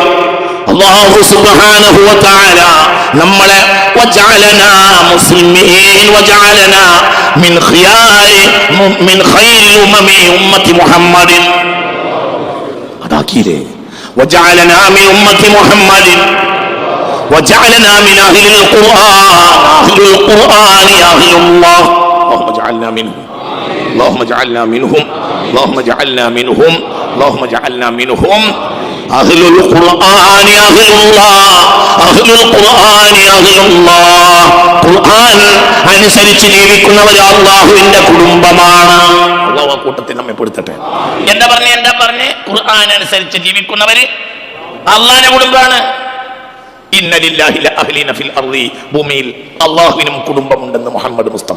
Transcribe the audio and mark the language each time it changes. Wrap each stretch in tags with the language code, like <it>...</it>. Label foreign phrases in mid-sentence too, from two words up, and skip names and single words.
<ar>الله سبحانه وتعالى നമ്മളെ وجعلنا مسلمين وجعلنا من خير أمة محمد.</ar> <ml>അതാക്കിയില്ലേ?</ml> <ar>وجعلنا من أمة محمد وجعلنا من أهل القرآن أهل الله. اللهم اجعلنا منهم اللهم اجعلنا منهم اللهم اجعلنا منهم اللهم اجعلنا منهم أهل القرآن أهل الله أهل القرآن أهل الله.</ar> <ml>ഖുർആൻ അനുസരിച്ച് ജീവിക്കുന്നവർ അല്ലാഹുവിന്റെ കുടുംബമാണ്. അല്ലാഹു ആ കൂട്ടത്തിൽ നമ്മെ പെടുത്തട്ടെ. എന്താ പറഞ്ഞേ? ഖുർആൻ അനുസരിച്ച് ജീവിക്കുന്നവര് അല്ലാഹുവിന്റെ കുടുംബമാണ്.</ml> <ar>إن لله لأهلين في الأرض.</ar> <ml>ഭൂമിയിൽ അല്ലാഹുവിനും കുടുംബമുണ്ടെന്ന് മുഹമ്മദ് മുസ്തഫ.</ml>